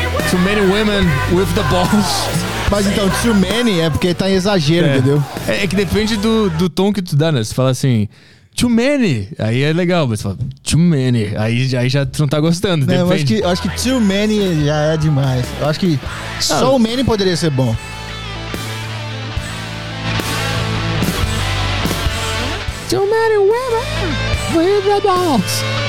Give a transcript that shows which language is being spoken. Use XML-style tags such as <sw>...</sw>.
<en>Too many women with the balls.</en> <pt>Mas então, too many é porque tá em exagero, entendeu? É que depende do tom que tu dá, né? Você fala assim, too many. Aí é legal, mas você fala, too many. Aí já tu não tá gostando, não, depende. Eu acho que too many já é demais. Eu acho que só o many poderia ser bom.</pt> <en>Too many women with the balls.</en>